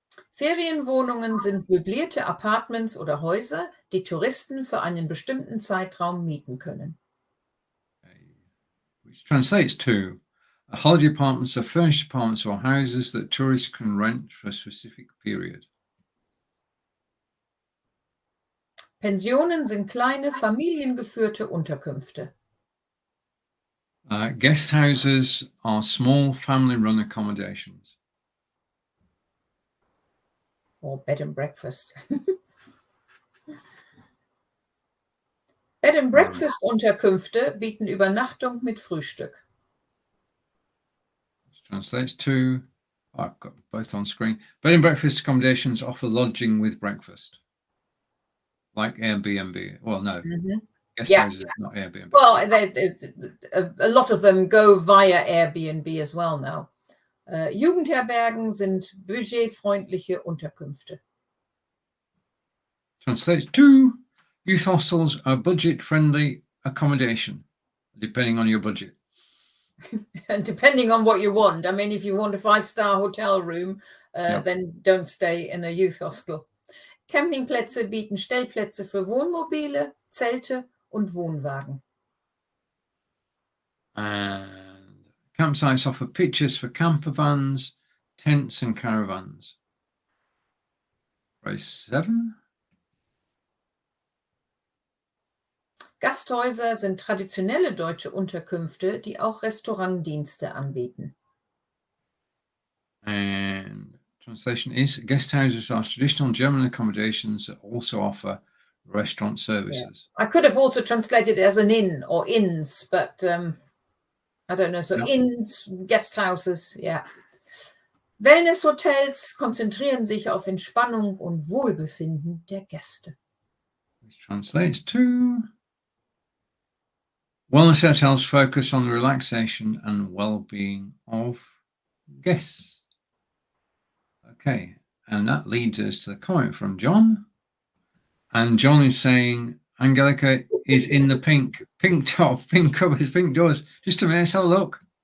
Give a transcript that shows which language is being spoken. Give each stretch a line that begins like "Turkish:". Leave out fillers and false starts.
German: Ferienwohnungen sind möblierte Apartments oder Häuser, die Touristen für einen bestimmten Zeitraum mieten können.
English: Which translates to holiday apartments are furnished apartments or houses that tourists can rent for a specific period.
German: Pensionen sind kleine, familiengeführte Unterkünfte.
English: Guest houses are small family-run accommodations. Or bed and breakfast.
German: Bed and breakfast Unterkünfte bieten Übernachtung mit Frühstück.
English: Which translates to, I've got both on screen. Bed and breakfast accommodations offer lodging with breakfast. Like Airbnb. Well, no. Guest houses, not Airbnb. Well, a lot of them go via Airbnb as well now.
German: Jugendherbergen sind budgetfreundliche Unterkünfte.
English: Translates to, youth hostels are budget-friendly accommodation, depending on your budget. And depending on what you want. I mean, if you want a 5-star hotel room, then don't stay in a youth hostel.
German: Campingplätze bieten Stellplätze für Wohnmobile, Zelte und Wohnwagen.
English: And campsites offer pitches for camper vans, tents and caravans. Phrase 7.
German: Gasthäuser sind traditionelle deutsche Unterkünfte, die auch Restaurantdienste anbieten.
English: And translation is, guest houses are traditional German accommodations that also offer restaurant services. I could have also translated it as an inn or inns, but I don't know. So inns, guest houses, yeah.
German: Wellnesshotels konzentrieren sich auf Entspannung und Wohlbefinden der Gäste.
English: Which translates to, wellness hotels focus on the relaxation and well-being of guests. Okay, and that leads us to the comment from John. And John is saying, Angelika is in the pink top, pink covers, pink doors. Just a minute, let's have a look.